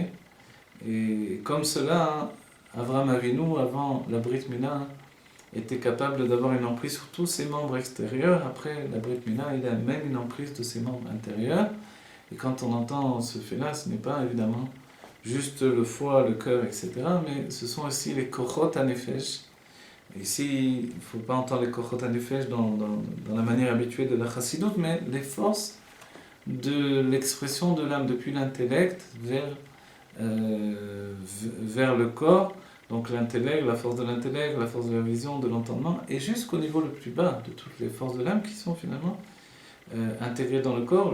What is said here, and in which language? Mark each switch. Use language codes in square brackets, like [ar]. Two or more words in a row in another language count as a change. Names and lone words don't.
[fr] Et comme cela, Avraham Avinu, avant la [he] ברית מילה, [fr] était capable d'avoir une emprise sur tous ses membres extérieurs. Après la [he] ברית מילה, [fr] il a même une emprise de ses membres intérieurs. Et quand on entend ce fait-là, ce n'est pas évidemment juste le foie, le cœur, etc., mais ce sont aussi les [he] כוחות הנפש. [fr] Ici, il ne faut pas entendre les [he] כוחות הנפש [fr] dans la manière habituelle de la chassidoute, mais les forces de l'expression de l'âme depuis l'intellect vers le corps, donc l'intellect, la force de l'intellect, la force de la vision, de l'entendement, et jusqu'au niveau le plus bas de toutes les forces de l'âme qui sont finalement intégrées dans le corps.